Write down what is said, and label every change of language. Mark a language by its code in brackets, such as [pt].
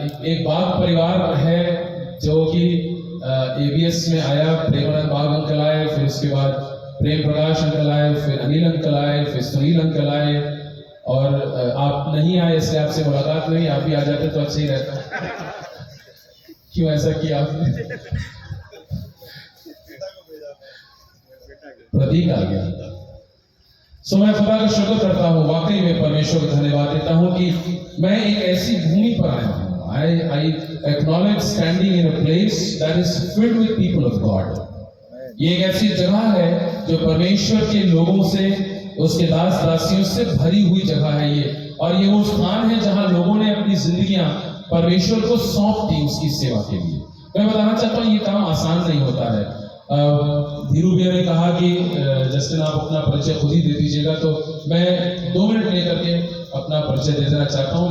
[hi] एक बाग परिवार है जो कि ABS में आया, प्रेमानंद बाग अंकल आए, फिर उसके बाद प्रेम प्रकाश अंकल आए, फिर अनिल अंकल आए, फिर सुनील अंकल आए, और आप नहीं आए इसलिए आपसे मुलाकात नहीं, आप भी आ जाते तो अच्छा ही रहता। क्यों ऐसा किया आपने? प्रतीक आ गया। सो मैं खुदा का शुक्र करता हूँ, वाकई में परमेश्वर को धन्यवाद देता हूँ कि मैं एक ऐसी भूमि पर आया हूँ। [en] I acknowledge standing in a place that is filled with people of God. [hi] ये एक ऐसी जगह है जो परमेश्वर के लोगों से, उसके दास दासियों से भरी हुई जगह है ये, और ये वो स्थान है जहां लोगों ने अपनी जिंदगियां परमेश्वर को सौंप दी उसकी सेवा के लिए। मैं बताना चाहता हूँ ये काम आसान नहीं होता है। धीरू भैया ने कहा कि जस्टिन आप अपना परिचय खुद ही दे दीजिएगा, तो मैं 2 मिनट लेकर के अपना परिचय दे देना चाहता हूँ।